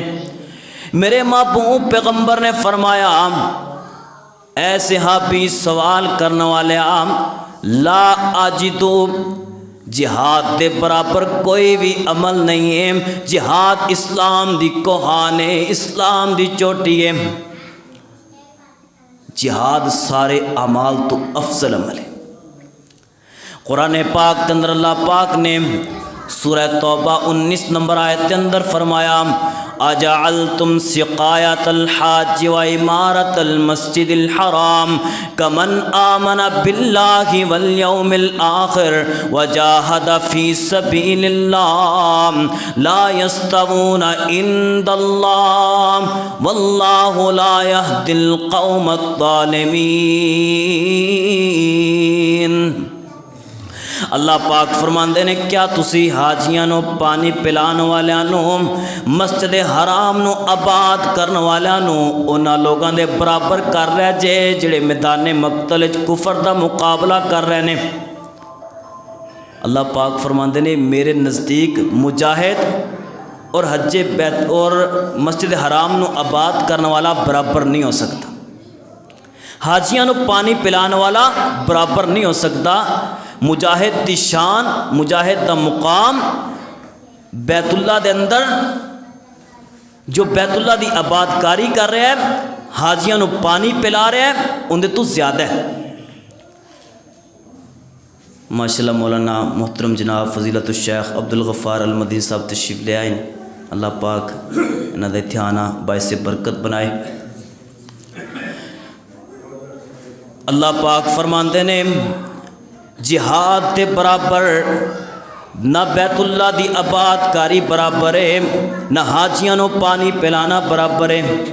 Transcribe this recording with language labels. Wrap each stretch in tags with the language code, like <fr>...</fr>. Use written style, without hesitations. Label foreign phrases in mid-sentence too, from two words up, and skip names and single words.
<pa>میرے محبوب پیغمبر نے فرمایا اے صحابی سوال کرنے والے لا اجدو جہاد دے برابر کوئی بھی عمل نہیں ہے، جہاد اسلام دی کوہان ہے، اسلام دی چوٹی ہے، جہاد سارے اعمال تو افضل عمل ہے۔</pa> <ur>قرآن پاک کے اندر اللہ پاک نے سورہ توبہ 19 نمبر آیت کے اندر فرمایا</ur> <ar>اجعلتم سقایۃ الحاج و عمارۃ المسجد الحرام کمن آمن باللہ والیوم الآخر وجاہد فی سبیل اللہ لا یستوون عند اللہ واللہ لا یہدی القوم الظالمین۔</ar> <pa>اللہ پاک فرماندے نے کیا تسی حاجیاں نو پانی پلان والیاں نو مسجد حرام نو آباد کرن والیاں نو انہاں لوگاں دے برابر کر رہے جے جڑے میدان مقتل وچ کفر دا مقابلہ کر رہے نے؟ اللہ پاک فرماندے نے میرے نزدیک مجاہد اور حج بیت اور مسجد حرام نو آباد کرن والا برابر نہیں ہو سکتا، حاجیاں نو پانی پلان والا برابر نہیں ہو سکتا۔ مجاہد دی شان، مجاہد دا مقام بیت اللہ دے اندر جو بیت اللہ دی آباد کاری کر رہا ہے، حاجیاں نو پانی پلا رہا ہے، اندے تو زیادہ ہے۔ ماشاءاللہ مولانا محترم جناب فضیلت الشیخ عبدالغفار المدینی صاحب تشریف لے آئے، اللہ پاک انہاں دا اتھے آنا باعث برکت بنائے۔ اللہ پاک فرماندے نے جہاد دے برابر نہ بیت اللہ دی آباد کاری برابر ہے، نہ حاجیاں نو پانی پلانا برابر ہے۔</pa>